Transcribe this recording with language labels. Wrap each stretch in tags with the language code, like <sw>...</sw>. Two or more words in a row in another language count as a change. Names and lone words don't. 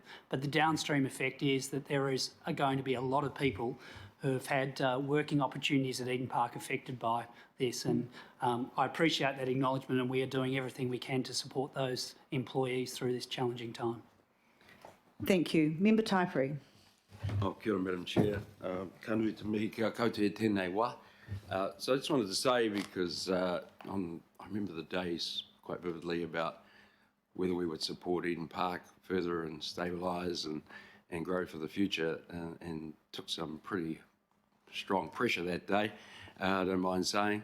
<en>But the downstream effect is that there is going to be a lot of people who have had working opportunities at Eden Park affected by this. And I appreciate that acknowledgement, and we are doing everything we can to support those employees through this challenging time. Thank you. Member Taipuri.</en> <mi>Kia ora,</mi> <en>Madam Chair.</en> <mi>Kanui te mihi kia koutou tēnei wā.</mi> <en>So I just wanted to say, because I remember the days quite vividly about whether we would support Eden Park further and stabilise and grow for the future, and took some pretty strong pressure that day, I don't mind saying.</en>